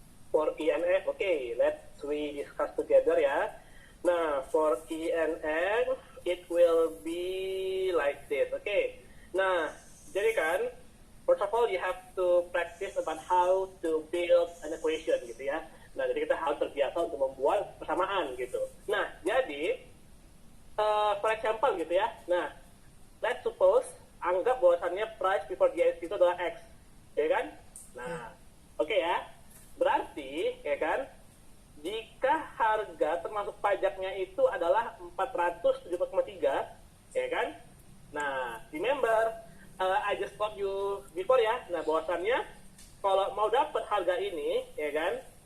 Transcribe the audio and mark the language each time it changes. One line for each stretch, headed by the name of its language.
English: For E and F, okay, let's we discuss together ya. Nah, for E and F, it will be like this, okay? Nah,
Indonesian: jadi kan,
English: first of all, you have to practice about how to build an equation gitu ya.
Indonesian: Nah, jadi kita harus terbiasa untuk membuat persamaan gitu. Nah, jadi,
English: for example
Indonesian: gitu ya. Nah,
English: let's suppose,
Indonesian: anggap bahwasannya
English: price before GST
Indonesian: itu adalah X, ya kan? Nah, oke ya. Berarti, ya kan, jika harga termasuk pajaknya itu adalah 470,3, ya kan?
English: Nah, remember, I just told you before ya.
Indonesian: Nah, bahwasannya kalau mau dapat harga ini, ya kan?